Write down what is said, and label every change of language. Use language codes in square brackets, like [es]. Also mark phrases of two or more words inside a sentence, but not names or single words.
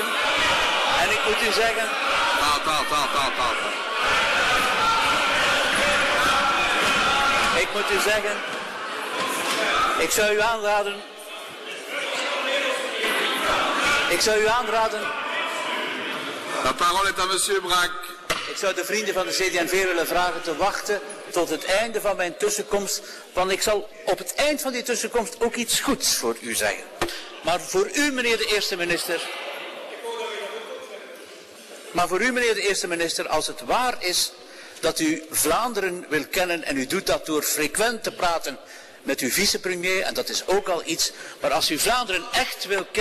[nl] En ik moet u zeggen... Ik moet u zeggen... Ik zou u aanraden... [fr] La parole est à monsieur Brak. [nl] Ik zou de vrienden van de CD&V willen vragen te wachten tot het einde van mijn tussenkomst. Want ik zal op het eind van die tussenkomst ook iets goeds voor u zeggen. Maar voor u, meneer de eerste minister, als het waar is dat u Vlaanderen wil kennen en u doet dat door frequent te praten met uw vicepremier, en dat is ook al iets, maar als u Vlaanderen echt wil